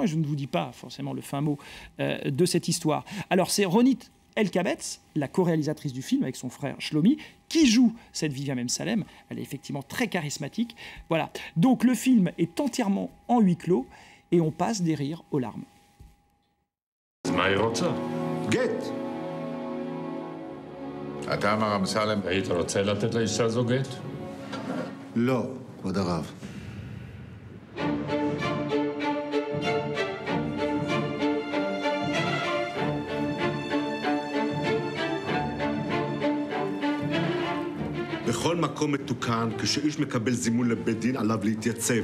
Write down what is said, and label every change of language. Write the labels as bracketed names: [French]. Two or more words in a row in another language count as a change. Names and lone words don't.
[French] Je ne vous dis pas forcément le fin mot de cette histoire. Alors c'est Ronit El-Kabetz, la co-réalisatrice du film avec son frère Shlomi, qui joue cette Viviane Amsalem. Elle est effectivement très charismatique. Voilà. Donc le film est entièrement en huis clos et on passe des rires aux larmes. [Hebrew] גט. אתה אמר אמסלם. היית רוצה לתת לאישה הזו גט? לא, כבוד הרב. בכל מקום מתוקן, כשאיש מקבל זימון לבית דין, עליו להתייצב.